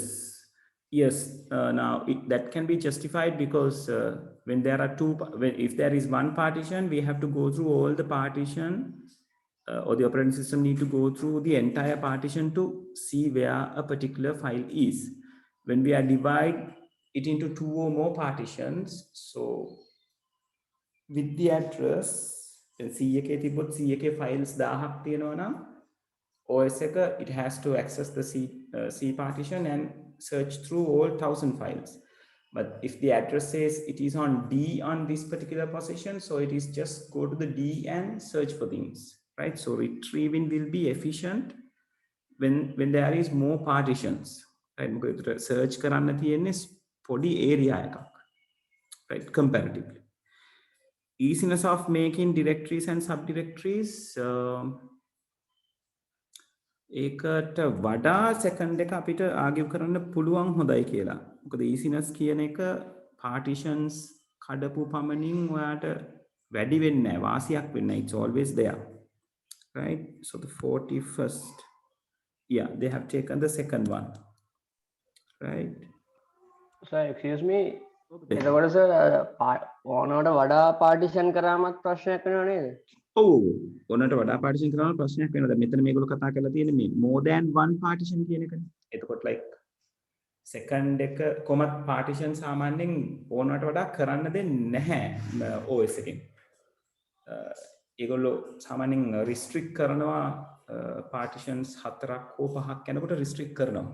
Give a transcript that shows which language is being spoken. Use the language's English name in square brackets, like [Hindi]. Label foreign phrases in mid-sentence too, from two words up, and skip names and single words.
[English] Now that can be justified because when there are if there is one partition, we have to go through all the partition, or the operating system need to go through the entire partition to see where a particular file is. When we are divide it into two or more partitions, so with the address C [Sinhala] එකේ තිබ්බොත් C එකේ files 1000ක් තියෙනවා නම් OS එක [English] it has to access the C partition and search through all 1000 files. But if the address says it is on D on this particular position, so it is just go to the D and search for things, right? So retrieving will be efficient when there is more partitions, right? [Sinhala] Search කරන්න තියෙන්නේ පොඩි area එකක්, [English] right? Comparatively. Easiness of making directories and subdirectories. [Sinhala] ඒකට වඩා සෙකන්ඩ් එක අපිට ආගිව් කරන්න පුළුවන් හොඳයි කියලා. මොකද easiness කියන එක partitions කඩපු පමණින් ඔයාට වැඩි වෙන්නේ නැහැ, වාසියක් වෙන්නේ නැහැ. [English] It's always there, right? So the 41st, they have taken the second one, right? Sir, excuse me. [Sinhala] එතකොට සර් ඕනකට වඩා පාටිෂන් කරාමත් ප්‍රශ්නයක් වෙනව නේද? ඕනට වඩා පාටිෂන් කරාම ප්‍රශ්නයක් වෙනවා. දැන් මෙතන මේගොල්ලෝ කතා කරලා තියෙන්නේ මේ [English] more than one partition [Sinhala] කියන එකනේ. එතකොට [English] like second [Sinhala] එක කොමත් partition සාමාන්‍යයෙන් ඕනට වඩා කරන්න දෙන්නේ නැහැ OS එකෙන්. ඒගොල්ලෝ සාමාන්‍යයෙන් restrict කරනවා partitions 4ක් හෝ 5ක් යනකොට restrict කරනවා.